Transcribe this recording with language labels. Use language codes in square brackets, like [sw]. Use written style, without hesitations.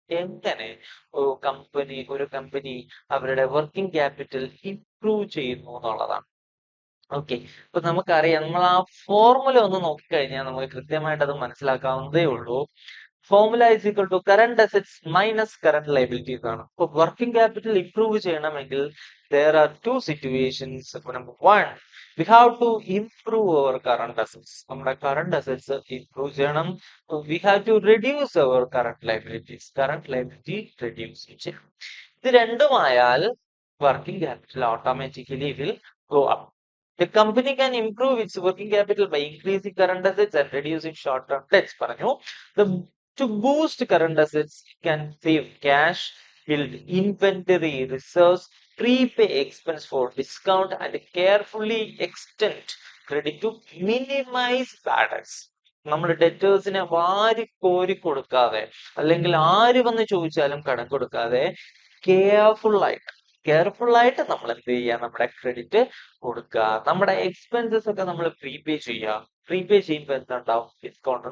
[ml] എങ്ങനെ ഒരു കമ്പനി അവരുടെ വർക്കിംഗ് ക്യാപിറ്റൽ ഇംപ്രൂവ് ചെയ്യുന്നു എന്നുള്ളതാണ്. ഓക്കെ, അപ്പൊ നമുക്കറിയാം, നമ്മൾ ആ ഫോർമുല ഒന്ന് നോക്കിക്കഴിഞ്ഞാൽ നമുക്ക് കൃത്യമായിട്ട് അത് മനസ്സിലാക്കാവുന്നതേ ഉള്ളൂ. [en] formula is equal to current assets minus current liabilities [ml] ആണ്. ഇപ്പൊ വർക്കിംഗ് ക്യാപിറ്റൽ ഇംപ്രൂവ് ചെയ്യണമെങ്കിൽ [en] there are two situations. Number one, we have to improve our current assets. [ml] നമ്മുടെ current assets improve ചെയ്യണം. [en] We have to reduce our current liabilities. [ml] Current liability reduce ചെയ്യണം. ഇത് രണ്ടുമായാൽ [en] working capital automatically will go up. The company can improve its working capital by increasing current assets and reducing short-term debts. പറഞ്ഞു. To boost current assets, can save cash, build inventory reserves, prepay expense for discount, and carefully extend credit to minimize bad debts. [ml] നമ്മുടെ ഡെറ്റേഴ്സിനെ വാരി കോരി കൊടുക്കാതെ അല്ലെങ്കിൽ ആര് വന്ന് ചോദിച്ചാലും കടം കൊടുക്കാതെ കെയർഫുൾ ആയിട്ട് നമ്മൾ എന്ത് ചെയ്യുക, നമ്മുടെ ക്രെഡിറ്റ് കൊടുക്കുക. നമ്മുടെ എക്സ്പെൻസസ് ഒക്കെ നമ്മൾ പ്രീപേ ചെയ്യുക. പ്രീപേ ചെയ്യുമ്പോൾ എന്തുണ്ടാവും, ഡിസ്കൗണ്ട്.